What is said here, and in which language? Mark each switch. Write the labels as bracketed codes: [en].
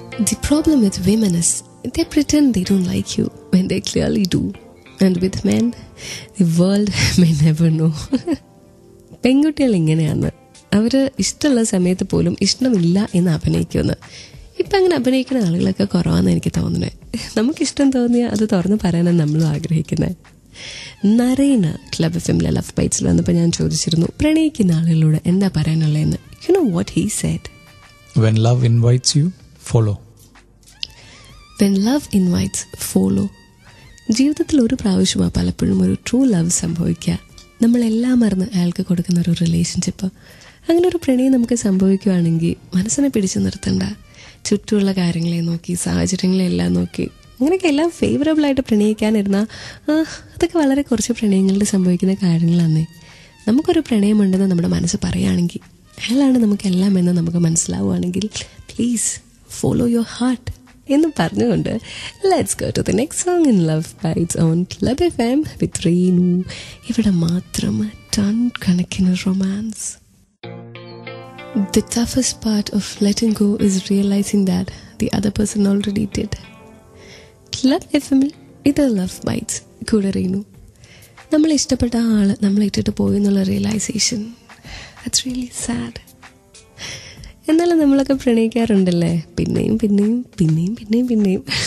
[en] The problem with women is they pretend they don't like you when they clearly do. And with men, the world may never know. [ml] പെൺകുട്ടികൾ ഇങ്ങനെയാണ്. അവർ ഇഷ്ടമുള്ള സമയത്ത് പോലും ഇഷ്ടമില്ല എന്ന് അഭിനയിക്കുമെന്ന്. ഇപ്പം അങ്ങനെ അഭിനയിക്കുന്ന ആളുകളൊക്കെ കുറവാണെന്ന് എനിക്ക് തോന്നുന്നത്. നമുക്കിഷ്ടം തോന്നിയാൽ അത് തുറന്ന് പറയാനാണ് നമ്മളും ആഗ്രഹിക്കുന്നത്. നരേന് ക്ലബ് എഫ്എമ്മിലെ ലവ് ബൈറ്റ്സിൽ വന്നപ്പോൾ ഞാൻ ചോദിച്ചിരുന്നു പ്രണയിക്കുന്ന ആളുകളോട് എന്താ പറയാനുള്ളതെന്ന്. [en] You know what he said? When love invites you, follow. When love invites, follow. [ml] ജീവിതത്തിൽ ഒരു പ്രാവശ്യമാണ് പലപ്പോഴും ഒരു ട്രൂ ലവ് സംഭവിക്കുക. നമ്മളെല്ലാം മറന്ന് അയാൾക്ക് കൊടുക്കുന്ന ഒരു റിലേഷൻഷിപ്പ്. അങ്ങനെ ഒരു പ്രണയം നമുക്ക് സംഭവിക്കുകയാണെങ്കിൽ മനസ്സിനെ പിടിച്ചു നിർത്തണ്ട. ചുറ്റുമുള്ള കാര്യങ്ങളെ നോക്കി, സാഹചര്യങ്ങളെല്ലാം നോക്കി, അങ്ങനെയൊക്കെ എല്ലാം ഫേവറബിളായിട്ട് പ്രണയിക്കാനിരുന്നാൽ അതൊക്കെ വളരെ കുറച്ച് പ്രണയങ്ങളിൽ സംഭവിക്കുന്ന കാര്യങ്ങളാണ്. നമുക്കൊരു പ്രണയമുണ്ടെന്ന് നമ്മുടെ മനസ്സ് പറയുകയാണെങ്കിൽ, അയാളാണ് നമുക്കെല്ലാം എന്ന് നമുക്ക് മനസ്സിലാവുകയാണെങ്കിൽ, [en] please follow your heart [ml] എന്ന് പറഞ്ഞുകൊണ്ട് [en] Let's go to the next song in love bites on club FM with Reenu. [ml] ഇവിടെ മാത്രം ടൺ കണക്കിന് romance. [en] The toughest part of letting go is realizing that the other person already did. [ml] Club FM ഇത് love bytes, കൂടെ റീനു. നമ്മൾ ഇഷ്ടപ്പെട്ട ആള് നമ്മളെ ഇട്ടിട്ട് പോയി എന്നുള്ള റിയലൈസേഷൻ, [en] That's really sad. [ml] എന്നാലും നമ്മളൊക്കെ പ്രണയിക്കാറുണ്ടല്ലേ, പിന്നെയും പിന്നെയും പിന്നെയും പിന്നെയും പിന്നെയും.